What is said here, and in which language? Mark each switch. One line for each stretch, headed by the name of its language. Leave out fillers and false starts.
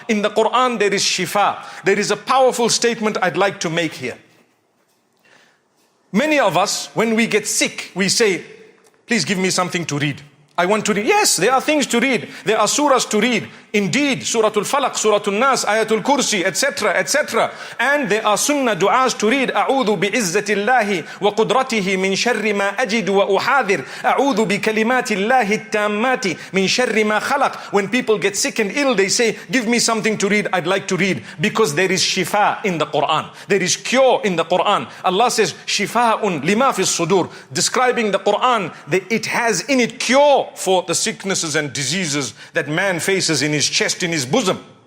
English: In the Quran there is shifa. There is a powerful statement I'd like to make here. Many of us, when we get sick, we say, please give me something to read. I want to read. Yes, there are things to read. There are surahs to read. indeed, Surah Al-Falaq, Surah Al-Nas, Ayatul Kursi, etc., etc. And there are sunnah du'as to read,
Arabic: أعوذ بعزة الله وقدرته من شر ما أجد وأحاذر أعوذ بكلمات الله التامات من شر ما خلق.
English: When people get sick and ill, they say, give me something to read, I'd like to read. Because there is shifa in the Quran. There is cure in the Quran. Allah says,
Arabic: shifa'un lima fi sudur.
English: Describing the Quran, that it has in it cure for the sicknesses and diseases that man faces in his chest, in his bosom.